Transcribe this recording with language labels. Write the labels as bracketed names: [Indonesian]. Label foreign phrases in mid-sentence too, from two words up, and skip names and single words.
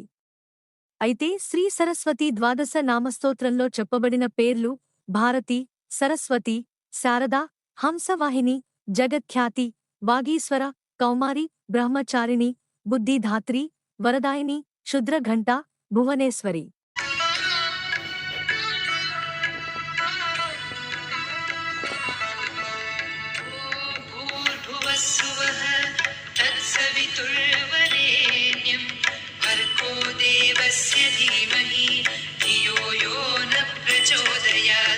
[Telugu] అయితే శ్రీ సరస్వతి ద్వాదశ నామస్తోత్రంలో చెప్పబడిన పేర్లు భారతి, సరస్వతి, శారద, హంసవాహిని, జగత్ఖ్యాతి, వాగీశ్వర, కౌమారి, బ్రహ్మచారిణి, బుద్ధిధాత్రి, వరదాయిని, క్షుద్రఘంట, భువనేశ్వరి. [Sanskrit] भूर्भुवस्सुवः तत्सवितुर्वरेण्यं भर्गो देवस्य धीमहि धियो यो न प्रचोदयात्।